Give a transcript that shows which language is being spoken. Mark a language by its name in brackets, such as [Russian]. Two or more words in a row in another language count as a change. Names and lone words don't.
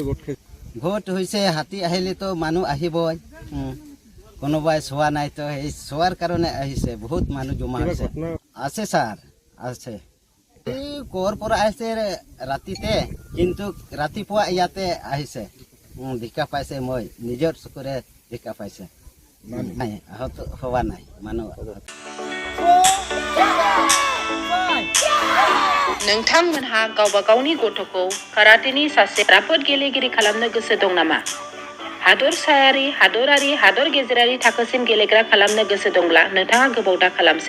[Assamese] গোট হৈছে হাতী আহিলেতো মানুহ আহিবই কোনোবাই চোৱা নাই তো সেই চোৱাৰ কাৰণে আহিছে বহুত মানুহ জমা হৈছে আছে ছাৰ আছে এই ক'ৰ পৰা আহিছে ৰাতিতে কিন্তু ৰাতিপুৱা ইয়াতে আহিছে দেখা পাইছে মই নিজৰ চকুৰে দেখা পাইছে নাই আহত হোৱা নাই মানুহ [Bodo] नोंथांमोनहा गावबा गावनि गथ'खौ काराटेनि सासे राफोद गेलेगिरि खालामनो गोसो दं नामा? हादरसायारि, हादरारि, हादर गेजेरारि थाखोसिम गेलेग्रा खालामनो गोसो दंब्ला नोंथाङा गोबाव दा खालामसै।